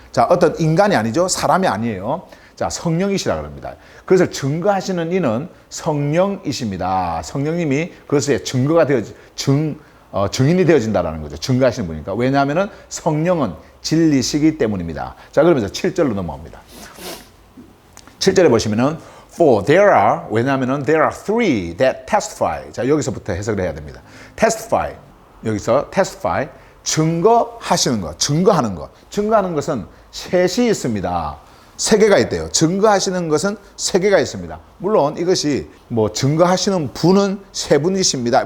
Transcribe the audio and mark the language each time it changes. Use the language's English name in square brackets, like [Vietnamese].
[Korean] 자, 어떤 인간이 아니죠. 사람이 아니에요. 자, 성령이시라 그럽니다. 그것을 증거하시는 이는 성령이십니다. 성령님이 그것에 증거가 증인이 되어진다는 거죠. 증거하시는 분이니까. 왜냐하면 성령은 진리시기 때문입니다. 자, 그러면서 7절로 넘어갑니다. 7절에 보시면은 [English] For there are, [Korean] 왜냐하면 [English] there are three that testify. [Korean] 자, 여기서부터 해석을 해야 됩니다. testify. 여기서 testify. 증거하시는 것, 증거하는 것. 증거하는 것은 셋이 있습니다. 세 개가 있대요. 증거하시는 것은 세 개가 있습니다. 물론 이것이 뭐 증거하시는 분은 세 분이십니다.